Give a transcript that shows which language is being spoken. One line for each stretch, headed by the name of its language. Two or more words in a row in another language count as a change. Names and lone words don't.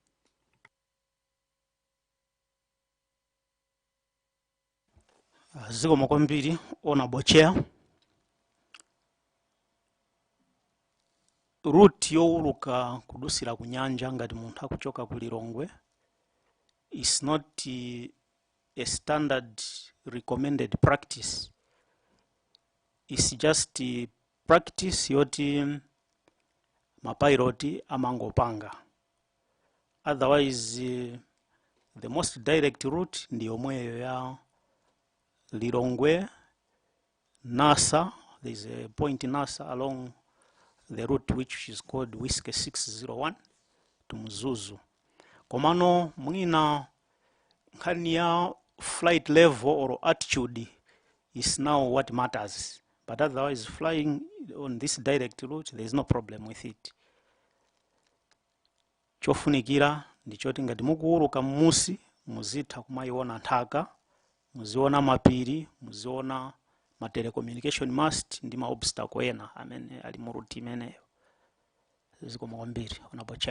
Nyanja: Zikomo kwambiri
English: Honorable Chair.
Nyanja: Route youluka kudusira ku nyanja ngati munthu akuchoka ku Lilongwe
English: is not a standard recommended practice. It's just practice
Nyanja: yoti mapiloti amangopanga.
English: Otherwise the most direct route
Nyanja: ndi yomweyo ya
English: Lilongwe NASA. There is a point in NASA along the route which is called Whiskey 601 to Mzuzu.
Nyanja: Komano mwina nkhani ya
English: flight level or altitude is now what matters. But otherwise flying on this direct route there is no problem with it.
Nyanja: Chofunikira ndichoti ngati mukuuluka mmusi muzitha kumayiona nthaka, muziona mapiri, muziona ma
English: telecommunication mast
Nyanja: ndi ma obstacle ena amene ali mu route imeneyo. Zikomo kwambiri
English: Honorable Chair.